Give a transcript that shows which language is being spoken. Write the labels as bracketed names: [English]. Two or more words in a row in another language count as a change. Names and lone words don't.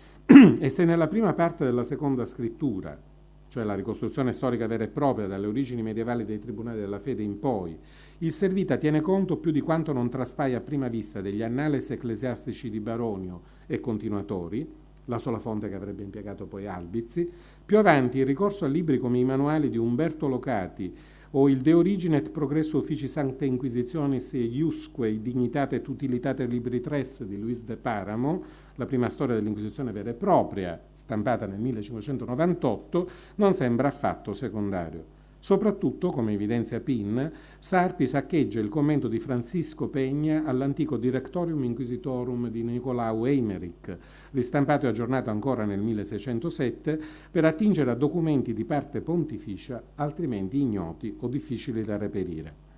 [Italian] E se nella prima parte della seconda scrittura, cioè la ricostruzione storica vera e propria dalle origini medievali dei tribunali della fede in poi, il Servita tiene conto più di quanto non traspaia a prima vista degli annales ecclesiastici di Baronio e continuatori, la sola fonte che avrebbe impiegato poi Albizzi, più avanti il ricorso a libri come i manuali di Umberto Locati o il De Origine et Progresso Offici Sanctae Inquisitionis Iusque Dignitate et Utilitate Libri Tres di Luis de Paramo, la prima storia dell'Inquisizione vera e propria, stampata nel 1598, non sembra affatto secondario. Soprattutto, come evidenzia Pin, Sarpi saccheggia il commento di Francisco Peña all'antico Directorium Inquisitorum di Nicolau Eymerich, ristampato e aggiornato ancora nel 1607, per attingere a documenti di parte pontificia altrimenti ignoti o difficili da reperire.